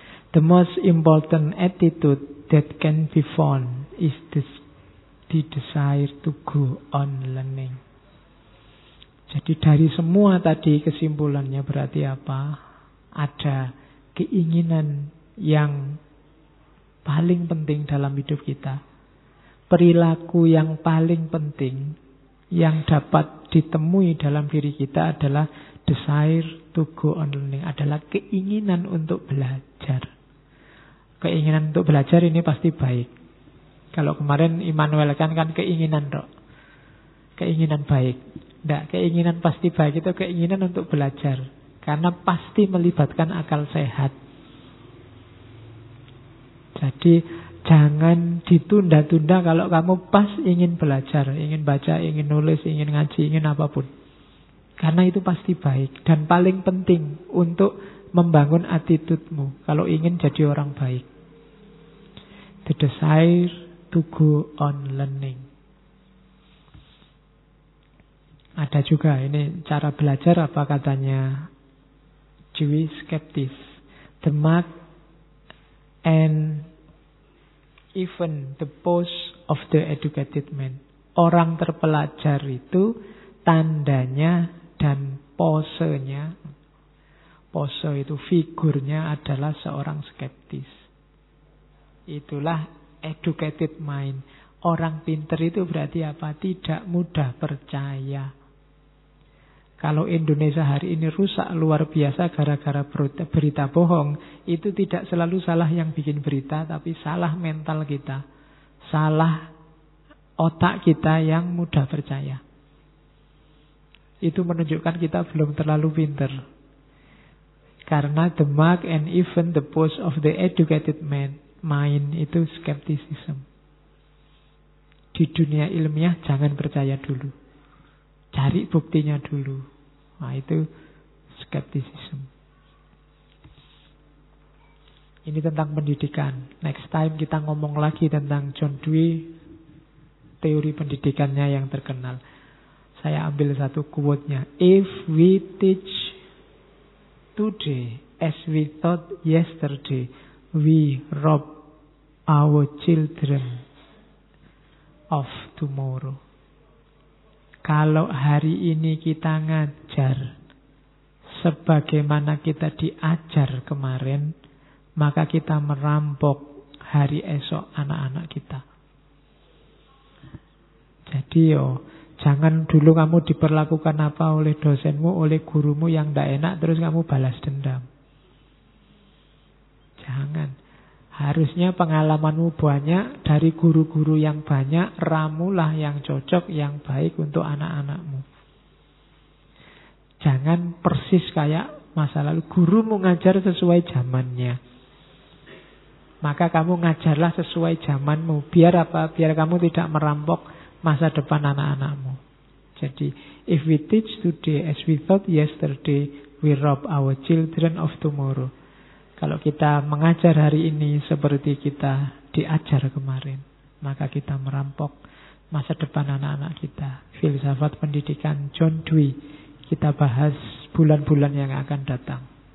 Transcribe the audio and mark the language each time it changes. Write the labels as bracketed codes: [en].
[en] The most important attitude that can be found is this. The desire to go on learning. [id] Jadi dari semua tadi kesimpulannya berarti apa? Ada keinginan yang paling penting dalam hidup kita. Perilaku yang paling penting yang dapat ditemui dalam diri kita adalah [en] desire to go on learning. [id] Adalah keinginan untuk belajar. Keinginan untuk belajar ini pasti baik. Kalau kemarin Immanuel kan keinginan dok. Keinginan baik. Tidak, keinginan pasti baik itu keinginan untuk belajar. Karena pasti melibatkan akal sehat. Jadi jangan ditunda-tunda kalau kamu pas ingin belajar. Ingin baca, ingin nulis, ingin ngaji, ingin apapun. Karena itu pasti baik. Dan paling penting untuk membangun attitude-mu. Kalau ingin jadi orang baik. [en] The desire to go on learning. [id] Ada juga ini cara belajar apa katanya Jewish skeptis. [en] The mark and even the post of the educated man. [id] Orang terpelajar itu tandanya dan posenya. Pose itu figurnya adalah seorang skeptis. Itulah [en] educated mind. [id] Orang pinter itu berarti apa? Tidak mudah percaya. Kalau Indonesia hari ini rusak luar biasa gara-gara berita bohong, itu tidak selalu salah yang bikin berita, tapi salah mental kita. Salah otak kita yang mudah percaya. Itu menunjukkan kita belum terlalu pinter. [en] Karena the mark and even the pose of the educated man. [id] Main itu skepticism. [en] D [id] di dunia ilmiah jangan percaya dulu. Cari buktinya dulu. Nah, itu skepticism. Ini tentang pendidikan. [en] Next time [id] kita ngomong lagi tentang John Dewey, teori pendidikannya yang terkenal. Saya ambil satu quote-nya. [en] If we teach today as we thought yesterday, we rob our children of tomorrow. [id] Kalau hari ini kita ngajar sebagaimana kita diajar kemarin, maka kita merampok hari esok anak-anak kita. Jadi yo, jangan dulu kamu diperlakukan apa oleh dosenmu, oleh gurumu yang tidak enak, terus kamu balas dendam. Jangan. Harusnya pengalamanmu banyak, dari guru-guru yang banyak, ramulah yang cocok, yang baik untuk anak-anakmu. Jangan persis kayak masa lalu, gurumu ngajar sesuai zamannya. Maka kamu ngajarlah sesuai zamanmu, biar apa? Biar kamu tidak merampok masa depan anak-anakmu. [en] Jadi, if we teach today as we thought yesterday, we rob our children of tomorrow. [id] Kalau kita mengajar hari ini seperti kita diajar kemarin, maka kita merampok masa depan anak-anak kita. Filsafat pendidikan John Dewey kita bahas bulan-bulan yang akan datang.